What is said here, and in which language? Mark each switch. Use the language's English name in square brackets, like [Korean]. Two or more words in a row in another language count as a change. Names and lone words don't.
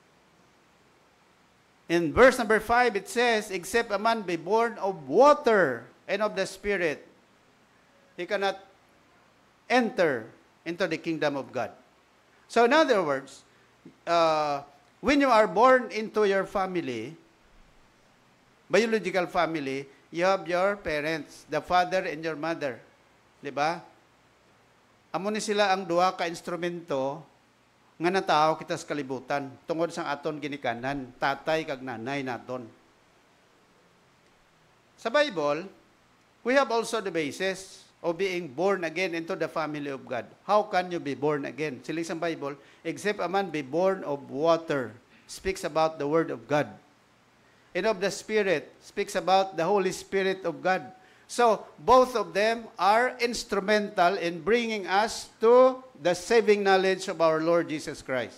[English] In verse number 5, it says, except a man be born of water and of the Spirit, he cannot enter into the kingdom of God. So in other words, when you are born into your family, biological family, you have your parents, the father and your mother. [Hiligaynon] Diba? Amo ni sila ang duha ka instrumento nga natao kita sa kalibutan tungod sa aton ginikanan, tatay kag nanay naton. [English] Sa Bible, we have also the basis of being born again into the family of God. How can you be born again? [Hiligaynon] Siling sa [English] Bible, except a man be born of water, speaks about the Word of God. And of the Spirit, speaks about the Holy Spirit of God. So, both of them are instrumental in bringing us to the saving knowledge of our Lord Jesus Christ.